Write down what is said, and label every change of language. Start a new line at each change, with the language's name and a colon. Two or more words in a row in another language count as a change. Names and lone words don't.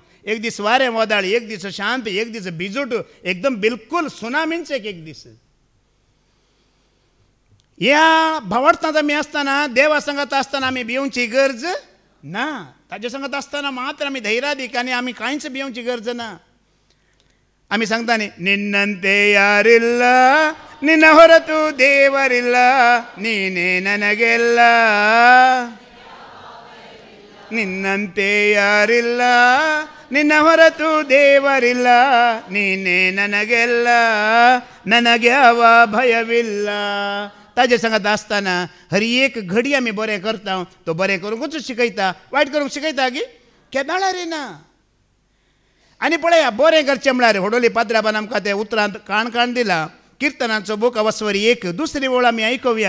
Konkani: एक दीस वारें वदाळ, एक दीस शांत, एक दीस भिजूट, एकदम बिलकूल सुनामींच एक दीस. ह्या भावार्थांत आमी आसतना देवा संगत आसतना आमी भिवची गरज ना. ताजे संगत आसतना मात्र आमी धैर्यादीक आनी आमी कांयच भिवची गरज ना. आमी सांगता
Kannada: ನೀ ನಿನ್ನಂತೆ ಯಾರಿಲ್ಲ ನಿನ್ನ ಹೊರತು ದೇವರಿಲ್ಲ ನೀನೇ ನನಗೆಲ್ಲ ನಿನ್ನಂತೆ ಯಾರಿಲ್ಲ ನಿನ್ನ ಹೊರತು ದೇವರಿಲ್ಲ ನೀನೇ ನನಗೆಲ್ಲ ನನಗೆ ಯಾವ ಭಯವಿಲ್ಲ.
Konkani: ताजे सांगत आसतना हर एक घडी आमी बरें करता. तो बरें करूंकूच शिकयता, वायट करूंक शिकयता की केदाळा रे ना. आनी पळया बरें करचें म्हळ्यार होडोली पाद्राबान आमकां ते उतरांत काण दिला. किर्तनाचो बूक अवस्वरी 1 दुसरी ओळ आमी आयकुया.